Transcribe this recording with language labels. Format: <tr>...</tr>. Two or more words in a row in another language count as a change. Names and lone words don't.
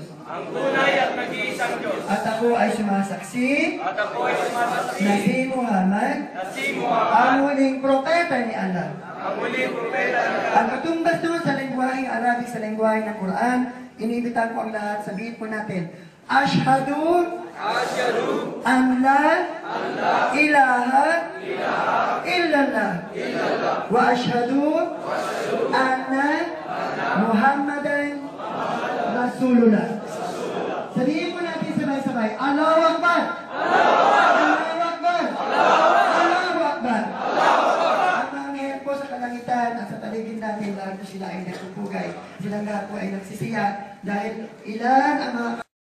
<tl>Ang tunay at nag-iisang Diyos. At ako ay sumasaksi. At ako ay sumasaksi. Na si Muhammad. Na si Muhammad. Ang huling propeta ni Allah. Ang huling propeta ni Allah. Ang katumbas doon sa lengguwaheng Arabic, sa lengguwahe ng Quran, inibitan ko ang lahat, sabihin po natin,</tl> <ar>أشهد أن لا إله إلا الله وأشهد أن محمدا رسول الله. Sabihin po natin sabay-sabay, الله أكبر! الله أكبر الله أكبر!</ar> <tl>Ang mga ngayon po sa kalangitan at sa paligid natin, lahat po sila ay nagpupugay. Silang lahat po ay nagsisiya dahil ilan ang mga</tl>